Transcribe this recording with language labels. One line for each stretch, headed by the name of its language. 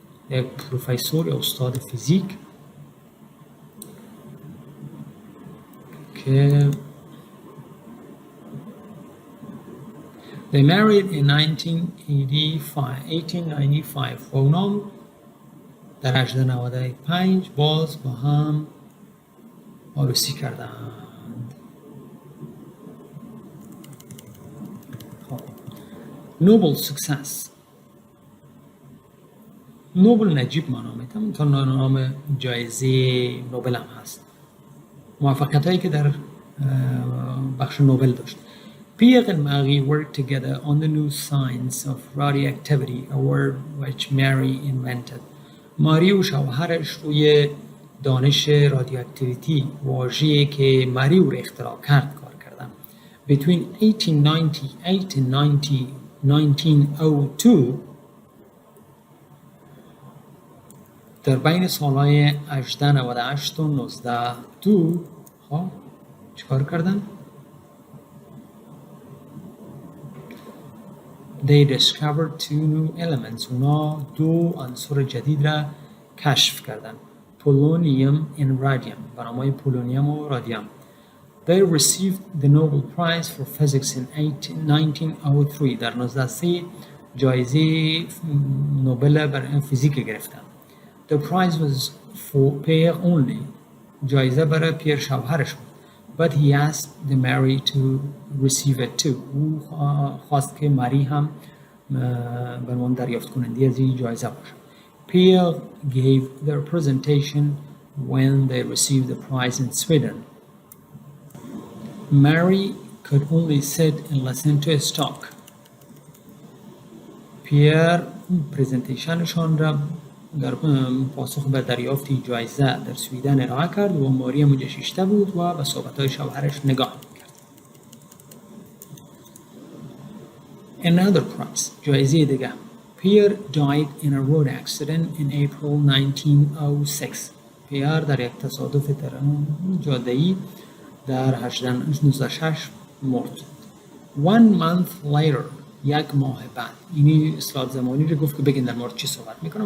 Persian: یک پروفسور یا استاد فیزیک که
English: they married in 1895
Persian: و اونا در 1895 باز با هم عروسی کردند.
English: خب Nobel success.
Persian: نوبل نجیب معنی تا نام جایزه نوبل هم هست. موفقیت هایی که در بخش نوبل داشت.
English: Pierre and Marie worked together on the new science of radioactivity, a word which Marie invented.
Persian: ماری و شوهرش روی دانش رادیواکتیویتی، واژه‌ای که ماری او را اختراع کرد، کار کردن.
English: Between 1898 and 1902
Persian: در بین سالهای 1898 و 1902 خب چیکار کردن؟
English: They discovered two new elements.
Persian: اونا دو عنصر جدید را کشف کردن. پولونیوم and radium، برنامه پولونیوم و رادیوم.
English: They received the Nobel Prize for Physics in 1903.
Persian: در 1903 جایزه نوبل بر فیزیک گرفتن.
English: The prize was for Pierre only.
Persian: جایزه برای پیر شوهرش بود.
English: But he asked the Mary to receive it too.
Persian: او خواست که ماری هم به عنوان دریافت کننده از این جایزه باشه.
English: Pierre gave their presentation when they received the prize in Sweden. Mary could only sit and listen to a talk.
Persian: پیر پرزنتیشنشان را در پاسخ به دریافت جایزه در سویدن ارائه کرد و ماری اونجا شیشته بود و به صحبت‌های شوهرش نگاه می‌کرد.
English: Another prize،
Persian: جایزه دیگه.
English: Pierre died in a road accident in April 1906.
Persian: پیر در یک تصادف جاده‌ای در 1906 مرد.
English: 1 month later،
Persian: یک ماه بعد. اینی اصطلاح زمانی رو گفت که بگین در مورد چی صحبت میکنم.